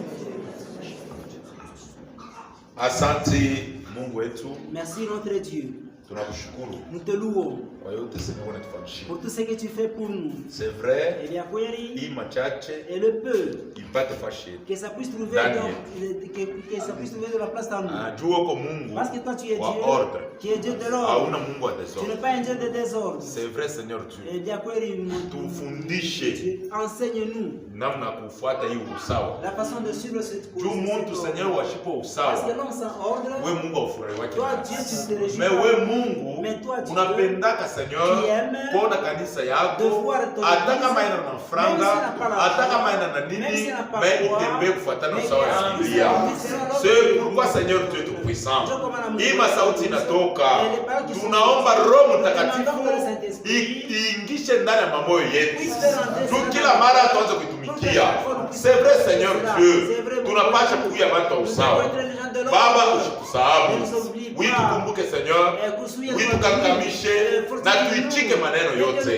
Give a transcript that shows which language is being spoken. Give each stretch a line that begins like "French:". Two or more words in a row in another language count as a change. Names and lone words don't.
Swahili: Asante Mungu wetu.
French: Merci notre Dieu. Nous te louons pour tout ce que tu fais pour nous. C'est vrai, Et bien, et le peu que ça puisse trouver que ça puisse trouver de la place dans nous. Parce que toi tu es Dieu, qui est Dieu de l'ordre. Tu n'es pas un Dieu de désordre. C'est vrai, Seigneur Dieu. Et bien, enseigne-nous la façon de suivre cette course. Parce que l'homme sans ordre, toi Dieu tu te réjouis. Mais toi tu
Swahili: unapendaka Seigneur kuona kanisa yako hata kama ina na franga hata kama ina na nini mais itembee kufuatana sawa ya Biblia.
French: C'est pourquoi Seigneur Dieu est tout puissant.
Swahili: Ima sauti inatoka, tunaomba Roho Mtakatifu iingishe ndani ya mamoyo yetu, kila mara tuanze kuitumikia.
French: C'est vrai Seigneur Dieu,
Swahili: tunapasha kuya watu wa usawa. Baba usikusahabu, tukumbuke Seigneur, tukakamishe na tuichike maneno yote.